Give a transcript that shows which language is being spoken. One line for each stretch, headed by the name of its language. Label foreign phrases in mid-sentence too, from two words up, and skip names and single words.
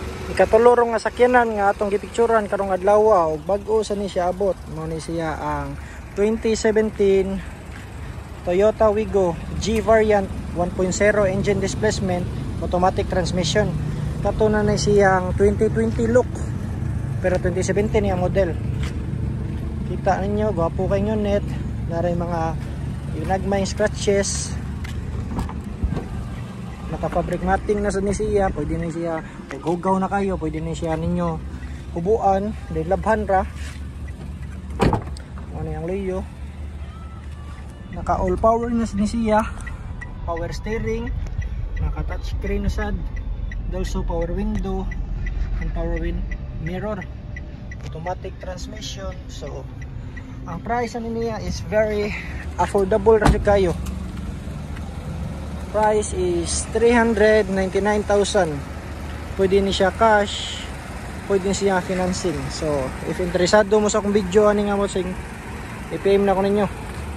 Cebuano: ikatulorong nga sakyanan nga atong gipicturan karong adlaw og bag-o sa ni siya abot. Mao ni siya ang 2017 Toyota Wigo
English: G variant 1.0 engine displacement automatic transmission.
Cebuano: Katuna na siyang 2020 look pero 2017 niya model. Kita ninyo gwapo kay net, naray mga inagmay scratches. Naka-fabric matting na sa ni siya, pwede na siya hugaw na kayo, pwede na siya ninyo hubuan, labhan ra. Ano yung layo. Naka
English: all power
Cebuano: na sa ni siya,
English: power steering,
Cebuano: naka
English: touch screen
Cebuano: na sad,
English: also power window and power mirror, automatic transmission.
Cebuano: So ang price niya is
English: very affordable
Cebuano: ra kayo.
English: Price is 399,000.
Cebuano: Pwede ni siya cash, pwede ni siya financing. So if interesado mo sa akong video ani nga mo sing i-PM na ko ninyo.